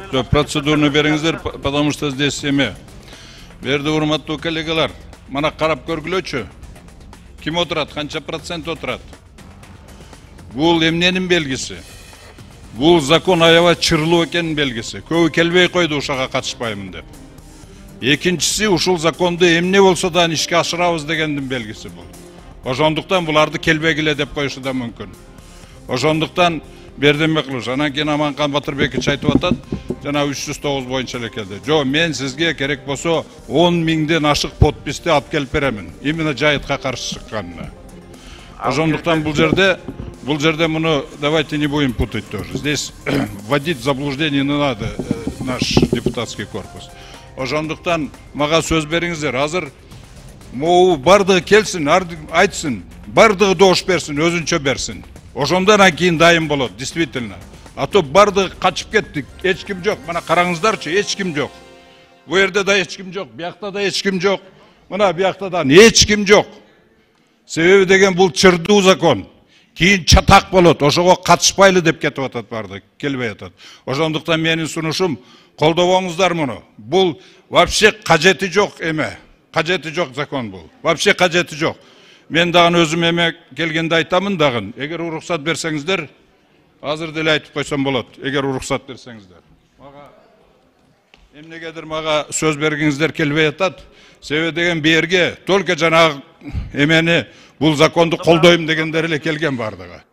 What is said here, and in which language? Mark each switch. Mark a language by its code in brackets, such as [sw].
[ky] Процедурну бериңиздер, [ru] потому что здесь [ky] эме. Берди урматтуу коллегалар, мына карап көргүлөчү. Ким отурат, канча процент отурат? Бул эмненин белгиси? Бул закон аябай чырлуу экенин белгиси. Көбү келбей койду ушага катышпаймын деп. Экинчиси, ушул законду эмне болсо да ишке ашырабыз дегендин белгиси бул. Ошондуктан буларды келбегиле деп коюшу да мүмкүн. Ошондуктан Берденбеков, анан кийин Аманкан Батырбекович айтып атат, жана 309 боюнча эле келди. Жо, мен сизге керек болсо 10 миңден ашык подписти алып келип беремин. Именно жайытка каршы чыкканына. Ошондуктан бул жерде муну [ru] давайте не будем путать тоже. Здесь вводить в заблуждение не надо наш депутатский корпус. [ky] Ошондуктан мага сөз бериңиздер. Азыр могу бардыгы келсин, айтсын, бардыгы добуш берсин, өзүнчө берсин. Ошондон кийин дайым болот, действительно. А то бардыгы качып кеттик, эч ким жок. Мына караңыздарчы, эч ким жок. Бу жерде да эч ким жок, биякта да эч ким жок. Мына биякта да эч ким жок. Себеби деген бул чырдуу закон. Кийин чатак болот, ошого катышпайлы деп кетип атат бардык, келбей атат. Ошондуктан менин сунушум колдобоңуздар муну. Бул вообще кажети жок эме. Кажети жок закон бул. Вообще кажети жок. Мен дагы өзүм эме келгенде айтамын дагы. Эгер уруксат берсеңиздер, азыр деле айтып койсом болот. Эгер уруксат берсеңиздер. Мага эмнегедир мага сөз бергиңиздер келбей атат. Себеби деген берге только жанагы эмени бул законду колдойм дегендер эле келген бардыгы.